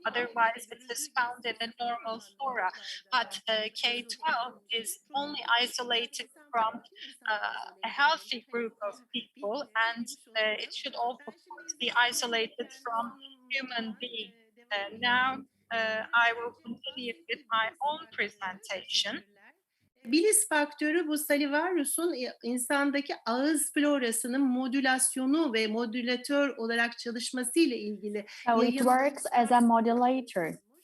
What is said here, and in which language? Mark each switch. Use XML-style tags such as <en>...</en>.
<en>Otherwise, it is found in the normal flora. But K12 is only isolated from a healthy group of people, and it should also, of course, be isolated from human beings. Now, I will continue with my own presentation.</en> <tr>Bilis faktörü bu Salivarius'un insandaki ağız florasının modülasyonu ve modülatör olarak çalışması ile ilgili.</tr> <en>So it works as a modulator.</en>